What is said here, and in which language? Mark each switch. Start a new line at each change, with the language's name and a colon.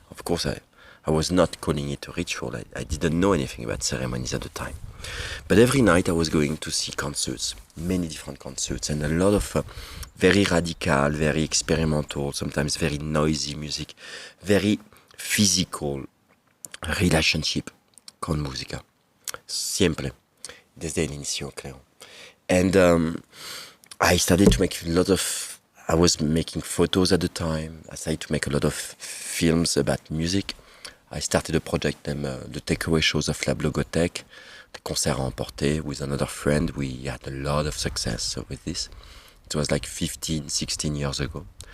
English: Of course I was not calling it a ritual. I didn't know anything about ceremonies at the time. But every night I was going to see concerts, many different concerts, and a lot of very radical, very experimental, sometimes very noisy music, very physical relationship
Spanish: con música. Siempre, desde el inicio, creo.
English: And I started to make I was making photos at the time. I started to make a lot of films about music. I started a project named the Takeaway Shows of La Blogothèque, the concerts à emporter with another friend. We had a lot of success with this. It was like 15, 16 years ago.